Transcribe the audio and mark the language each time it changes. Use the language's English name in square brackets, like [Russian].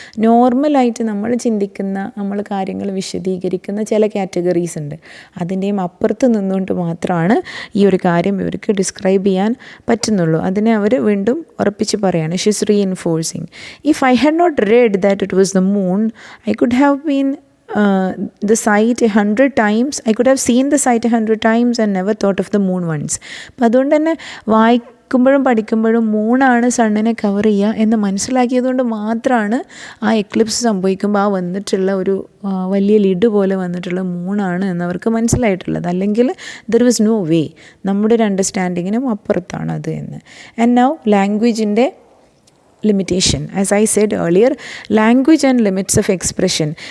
[Malayalam] നോർമലായിട്ട് നമ്മൾ ചിന്തിക്കുന്ന, നമ്മൾ കാര്യങ്ങൾ വിശദീകരിക്കുന്ന ചില കാറ്റഗറീസ് ഉണ്ട്. അതിൻ്റെയും അപ്പുറത്ത് നിന്നുകൊണ്ട് മാത്രമാണ് ഈ ഒരു കാര്യം ഇവർക്ക് ഡിസ്ക്രൈബ് ചെയ്യാൻ പറ്റുന്നുള്ളൂ. അതിനെ അവർ വീണ്ടും ഉറപ്പിച്ച് പറയാണ്. [English] She's reinforcing, if I had not read that it was the moon, I could have been the site 100 times. I could have seen the site 100 times and never thought of the moon once. [Malayalam] അപ്പോൾ അതുകൊണ്ട് തന്നെ വായിക്കുമ്പോഴും പഠിക്കുമ്പോഴും മൂണാണ് സണ്ണിനെ cover ചെയ്യുക എന്ന് മനസ്സിലാക്കിയതുകൊണ്ട് മാത്രമാണ് ആ Eclipse സംഭവിക്കുമ്പോൾ ആ വന്നിട്ടുള്ള ഒരു വലിയ ലിഡ് പോലെ വന്നിട്ടുള്ള മൂണാണ് എന്നവർക്ക് മനസ്സിലായിട്ടുള്ളത്. അല്ലെങ്കിൽ [English] there was no way, [Malayalam] നമ്മുടെ ഒരു അണ്ടർസ്റ്റാൻഡിങ്ങിനും അപ്പുറത്താണ് അത് എന്ന്. [English] And now ലാംഗ്വേജിൻ്റെ limitation. As I said earlier, language and limits of expression.